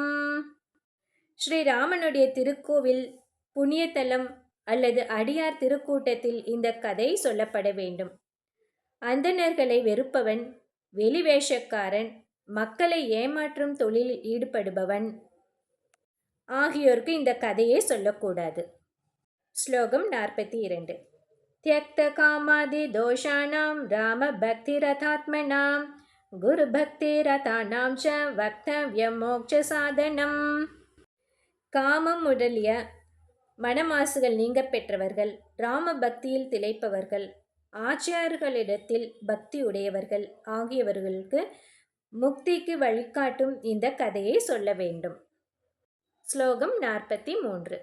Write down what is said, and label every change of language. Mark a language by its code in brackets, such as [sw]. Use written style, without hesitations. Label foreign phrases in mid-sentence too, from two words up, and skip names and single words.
[ta] ஸ்ரீராமனுடைய திருக்கோவில், புண்ணியத்தலம் அல்லது அடியார் திருக்கூட்டத்தில் இந்த கதை சொல்லப்பட வேண்டும். அந்தணர்களை வெறுப்பவன், வெளிவேஷக்காரன், மக்களை ஏமாற்றும் தொழிலில் ஈடுபடுபவன் ஆகியோருக்கு இந்த கதையை சொல்லக்கூடாது. ஸ்லோகம் 42. [sa] त्यक्तकामादिदोषाणां रामभक्तिरथात्मनां गुरुभक्तिरतानां च वक्तव्यं मोक्षसाधनम्. [ta] காமம் முதலிய மனமாசுகள் நீங்க பெற்றவர்கள், ராம பக்தியில் திளைப்பவர்கள், ஆச்சாரியர்களிடத்தில் பக்தி உடையவர்கள் ஆகியவர்களுக்கு முக்திக்கு வழிகாட்டும் இந்த கதையை சொல்ல வேண்டும். ஸ்லோகம் 43.